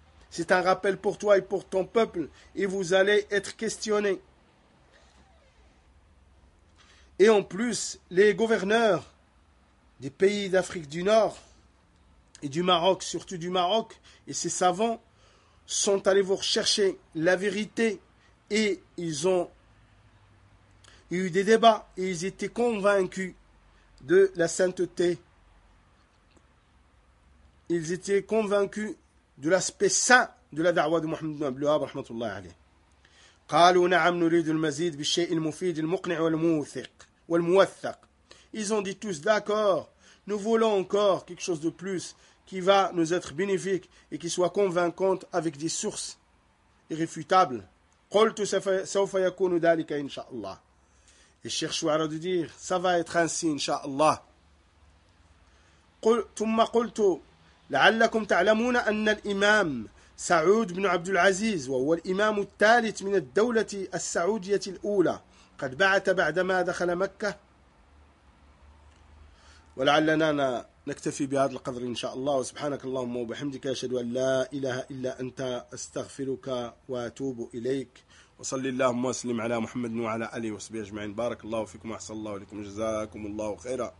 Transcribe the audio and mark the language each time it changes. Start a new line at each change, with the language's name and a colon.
French: C'est un rappel pour toi et pour ton peuple, et vous allez être questionné. » Et en plus, les gouverneurs des pays d'Afrique du Nord et du Maroc, surtout du Maroc, et ses savants, sont allés vous rechercher la vérité et ils ont eu des débats et ils étaient convaincus de la sainteté. Ils étaient convaincus de l'aspect saint de la da'wah de Mohammed ibn Abdelwahab, rahmatullahi alayhi.
Arabic: قالوا نعم نريد المزيد بالشيء المفيد المقنع والموثق والموثق.
French: Ils ont dit tous d'accord, nous voulons encore quelque chose de plus qui va nous être bénéfique et qui soit convaincante avec des sources irréfutables.
Arabic: قلت سوف يكون ذلك ان شاء الله.
French: Et Cheikh Chouara de dire ça va être ainsi ان شاء الله.
Arabic: ثم قلت لعلكم تعلمون ان الامام سعود بن عبد العزيز وهو الامام الثالث من الدوله السعوديه الاولى قد بعث بعدما دخل مكه ولعلنا نكتفي بهذا القدر إن شاء الله وسبحانك اللهم وبحمدك أشهد أن لا إله إلا أنت أستغفرك وأتوب إليك وصل اللهم وسلم على محمد وعلى آله وصحبه أجمعين بارك الله فيكم وأحسن الله لكم جزاكم الله خيرا.